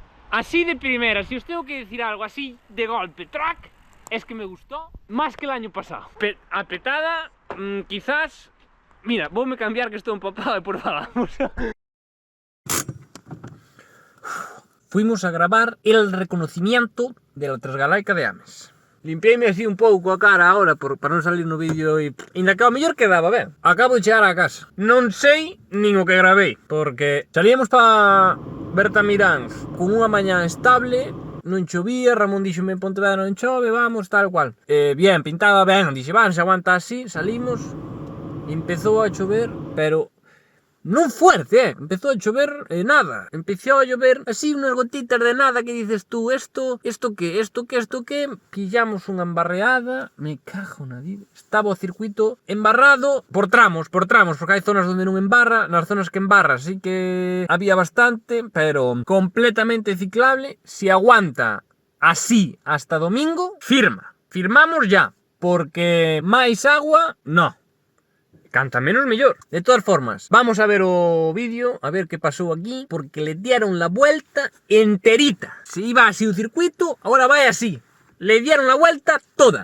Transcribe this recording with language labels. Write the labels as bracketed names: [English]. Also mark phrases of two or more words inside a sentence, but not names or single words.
[Spanish] así de primera, si os tengo que decir algo así de golpe, track, es que me gustó más que el año pasado. Apretada, quizás... Mira, voy a cambiar que estoy empapado y por favor. Fuimos a grabar el reconocimiento de la Transgalaica de Ames. [Galician] Limpiéme así un pouco a cara ahora para non salir no vídeo e... Ainda que ao mellor quedaba ben. Acabo de chegar a casa. Non sei nin o que gravei, porque salíamos para Bertamiráns con unha mañá estable, non chovía, Ramón díxome en Pontevedra non chove, vamos, tal cual. Bien, pintaba ben, dixe, van, se aguanta así, salimos, empezou a chover, pero... [Spanish] non fuerte, [Galician] empezou a chover nada, [Spanish] empezou a llover así unas gotitas de nada que dices tú, esto que, [Galician] pillamos unha embarreada, me cago na vida, estaba o circuito embarrado por tramos, porque hai zonas onde non embarra, nas zonas que embarra sí que había bastante, pero completamente ciclable, [Spanish] si aguanta así hasta domingo, firmamos ya, [Galician] porque máis agua, no. Canta menos mellor. De todas formas, vamos a ver o vídeo, [Spanish] a ver qué pasó aquí, porque le dieron la vuelta enterita. Si iba así un circuito, ahora va así. Le dieron la vuelta toda.